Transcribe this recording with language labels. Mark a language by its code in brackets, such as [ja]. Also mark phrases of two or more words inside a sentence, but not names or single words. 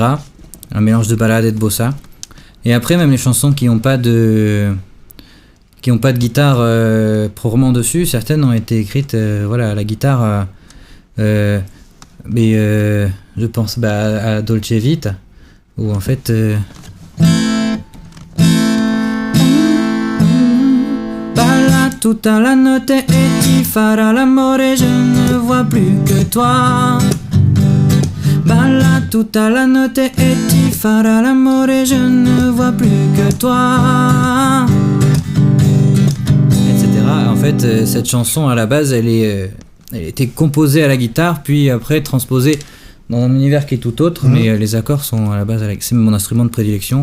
[fr] Un mélange de ballade et de bossa. Et après même les chansons qui n'ont pas de guitare proprement dessus, certaines ont été écrites à la guitare. Je pense à Dolce Vita, où en fait [it] balla tutta la notte e ti farà l'amore, [fr] je ne vois plus que toi. [it] Balla tutta la notte e ti farà l'amore, [fr] je ne vois plus que toi, etc. En fait, cette chanson à la base, elle était composée à la guitare, puis après transposée dans un univers qui est tout autre, mais les accords sont à la base, c'est mon instrument de prédilection.